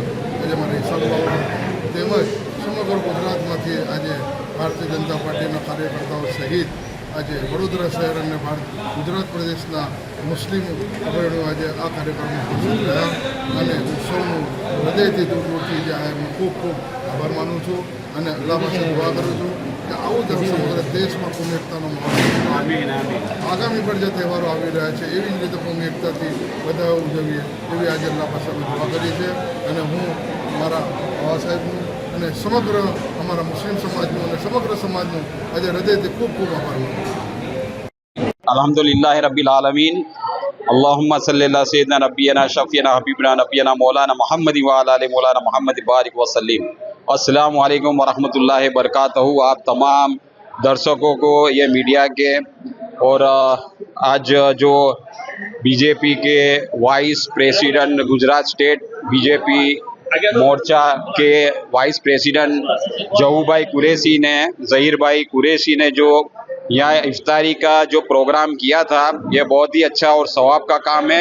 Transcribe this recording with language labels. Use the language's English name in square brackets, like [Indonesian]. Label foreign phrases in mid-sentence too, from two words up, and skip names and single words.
[Gujarati] આજે અમારા હિસાબ બાબા તેમજ સમગ્ર ગુજરાતમાંથી આજે ભારતીય જનતા પાર્ટીના કાર્યકર્તાઓ સહિત આજે વડોદરા શહેર અને ગુજરાત પ્રદેશના મુસ્લિમ અગ્રણીઓ આજે આ કાર્યક્રમમાં ઉપસ્થિત રહ્યા અને હું સૌનું હૃદયથી દૂરથી જે હું ખૂબ આભાર માનું છું અને અલ્લાહ પાસે દુઆ કરું છું કે આવું જ સમગ્ર દેશમાં કોમી એકતાનો માહોલ આગામી પણ જે તહેવારો આવી રહ્યા છે એવી જ રીતે કોમી એકતાથી બધા ઉજવીએ એવી આજે અલ્લાહ પાસે દુઆ કરી છે। અને હું મારા બાબા સાહેબનું અને સમગ્ર અમારા મુસ્લિમ સમાજનું અને સમગ્ર સમાજનું આજે હૃદયથી ખૂબ આભાર માનું છું। [Arabic] الحمد لله رب العالمين، اللهم صل على سيدنا نبينا شفيعنا حبيبنا نبينا مولانا محمد وعلى آل مولانا محمد بارك وسلم. السلام عليكم ورحمة الله بركاته. [Hindi] आप तमाम दर्शकों को, ये मीडिया के और आज जो बीजेपी के [English] vice president, [Hindi] गुजरात स्टेट बीजेपी मोर्चा के [English] vice president [Hindi] जहूभाई कुरैशी ने, ज़हीर भाई कुरैशी ने जो यहाँ इफ्तारी का जो प्रोग्राम किया था, ये बहुत ही अच्छा और सवाब का काम है।